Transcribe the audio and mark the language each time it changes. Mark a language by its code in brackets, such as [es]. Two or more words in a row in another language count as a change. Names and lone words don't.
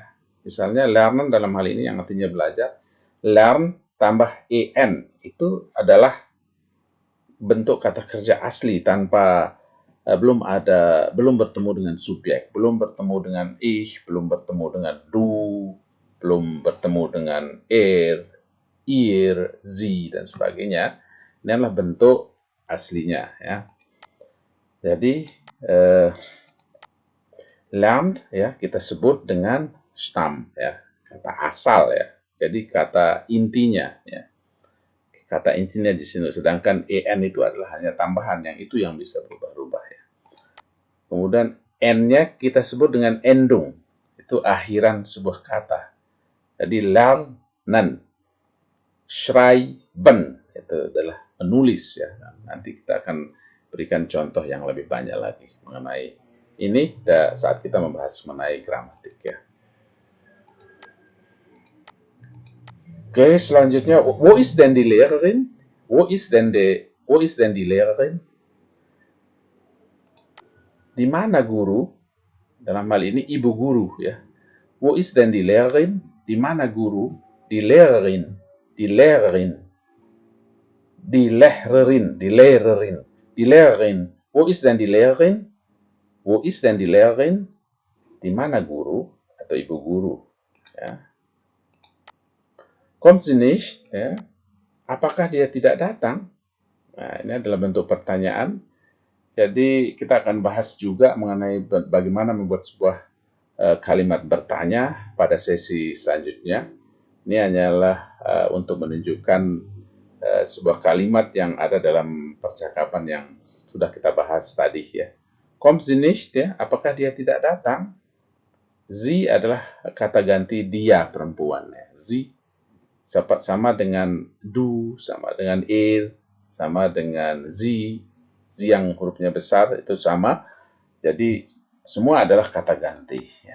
[id] Misalnya lernen dalam hal ini yang artinya belajar, learn tambah en itu adalah bentuk kata kerja asli tanpa belum bertemu dengan subjek, belum bertemu dengan ich, belum bertemu dengan du, belum bertemu dengan [de] ihr, sie [id] dan sebagainya. Ini adalah bentuk aslinya ya. Jadi lernt ya kita sebut dengan Stamm ya, kata asal ya. Jadi kata intinya ya. Kata intinya di sini, sedangkan en itu adalah hanya tambahan yang itu yang bisa berubah-ubah ya. Kemudian n-nya kita sebut dengan endung. Itu akhiran sebuah kata. Jadi lernen, schreiben itu adalah menulis ya. Nanti kita akan berikan contoh yang lebih banyak lagi mengenai ini saat kita membahas mengenai gramatik ya. Oke, selanjutnya, [de] wo ist denn die Lehrerin? Wo ist denn die Lehrerin? [id] Di mana guru? Dalam hal ini ibu guru ya. [de] Wo ist denn die Lehrerin? [id] Di mana guru? [de] Die Lehrerin. Die Lehrerin. Die Lehrerin. Die Lehrerin. Die Lehrerin. Wo ist denn die Lehrerin? Wo ist denn die Lehrerin? [id] Di mana guru atau ibu guru? Ya. [de] Kommt sie nicht? [id] Ya. Apakah dia tidak datang? Nah, ini adalah bentuk pertanyaan. Jadi kita akan bahas juga mengenai bagaimana membuat sebuah kalimat bertanya pada sesi selanjutnya. Ini hanyalah untuk menunjukkan sebuah kalimat yang ada dalam percakapan yang sudah kita bahas tadi ya. [de] Kommt sie nicht? [id] Ya, apakah dia tidak datang? Sie adalah kata ganti dia perempuan ya. Sie sama dengan du, sama dengan sama dengan sie yang hurufnya besar itu sama. Jadi semua adalah kata ganti ya.